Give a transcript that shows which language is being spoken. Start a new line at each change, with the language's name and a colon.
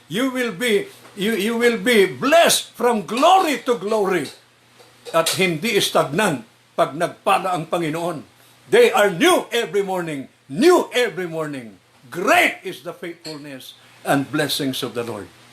English: You will be blessed from glory to glory.
Filipino: At hindi stagnan pag nagpala ang Panginoon.
English: They are new every morning. New every morning. Great is the faithfulness and blessings of the Lord.